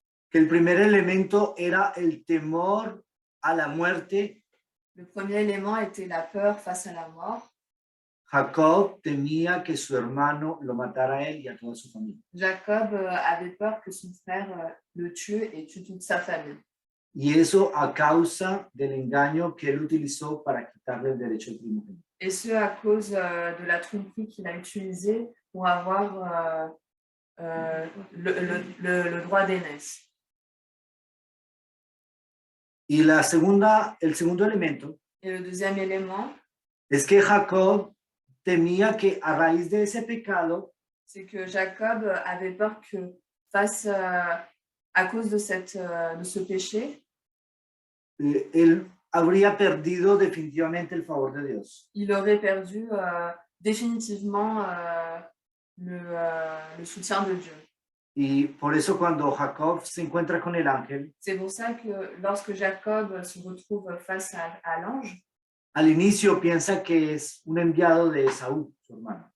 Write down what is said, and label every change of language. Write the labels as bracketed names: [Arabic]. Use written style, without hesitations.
[Spanish] Que el primer elemento era el temor a la muerte. [French] Le premier élément était la peur face à la mort. [Spanish] Jacob temía que su hermano lo matara a él y a toda su familia. [French] Jacob avait peur que son frère le tue et tue toute sa famille. [Spanish] Y eso a causa del engaño que él utilizó para quitarle el derecho de primogénito. [French] Et ce, à cause de la tromperie qu'il a utilisée pour avoir le droit d'aînesse. [Spanish] Y el segundo elemento [French] Et le deuxième élément, [Spanish] es que Jacob temía que a raíz de ese pecado, [French] c'est que Jacob avait peur que face à cause de ce péché, [Spanish] él habría perdido definitivamente el favor de Dios. [French] il aurait perdu définitivement le soutien de Dieu. [Spanish] Y por eso cuando Jacob se encuentra con el ángel, [French] C'est pour ça que lorsque Jacob se retrouve face à l'ange, [Spanish] al inicio piensa que es un enviado de Esaú, su hermano.